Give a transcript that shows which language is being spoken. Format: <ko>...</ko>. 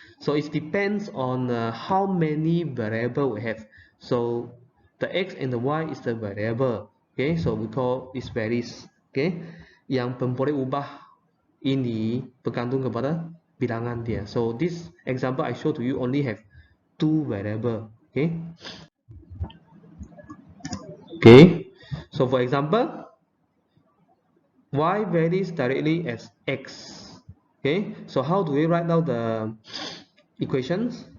<en>So it depends on how many variable we have. So the x and the y is the variable. Okay, so we call it varies.</en> <ms>Okay, yang boleh ubah ini bergantung kepada bilangan dia.</ms> <en>So this example I show to you only have two variable. Okay. Okay. So for example, y varies directly as x. Okay, so how do we write down the equations?</en>